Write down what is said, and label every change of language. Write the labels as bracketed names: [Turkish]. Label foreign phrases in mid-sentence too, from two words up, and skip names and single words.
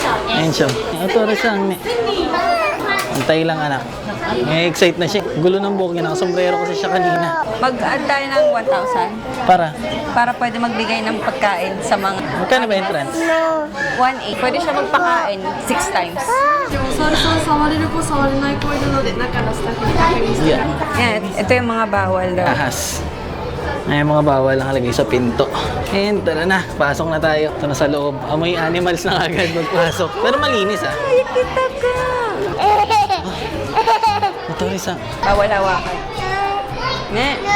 [Filipino] Totoo pala. Ayun siya. Ito rin siyang Antay lang anak. May excite na siya. Gulo ng buhok niya. Nakasombrero kasi siya kanina. Mag-add tayo ng 1,000 para pwede magbigay ng pagkain sa mga Magkano ba entrance? 1,800. Pwede siya magpakain 6 times. [Japanese] 触れる子触れない子いるので中のスタッフに確認して [English] Yeah. [Filipino] Yan, ito yung mga bawal daw. Ahas. Ay, mga bawal ang halagay sa pinto. [English] And tara na, [Filipino] pasok na tayo. Ito na sa loob. Amoy animals na agad magpasok. Pero malinis ah. Kita ka! Motoris ah. Bawal hawakan. Ne?